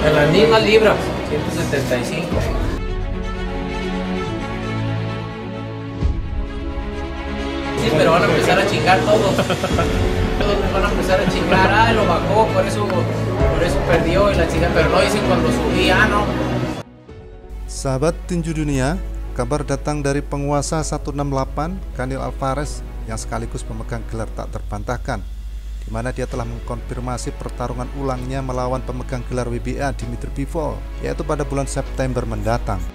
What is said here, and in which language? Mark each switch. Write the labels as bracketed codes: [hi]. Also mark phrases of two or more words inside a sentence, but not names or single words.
[es] mismas libras, 175. Sí, pero van a empezar a chingar todos. Todos van a empezar a chingar, lo bajó, por eso perdió y la chica, pero no dicen cuando subí, no. [id] Sahabat tinju dunia, kabar datang dari penguasa 168 Canelo Alvarez yang sekaligus pemegang gelar tak terbantahkan, di mana dia telah mengkonfirmasi pertarungan ulangnya melawan pemegang gelar WBA Dmitry Bivol, yaitu pada bulan September mendatang.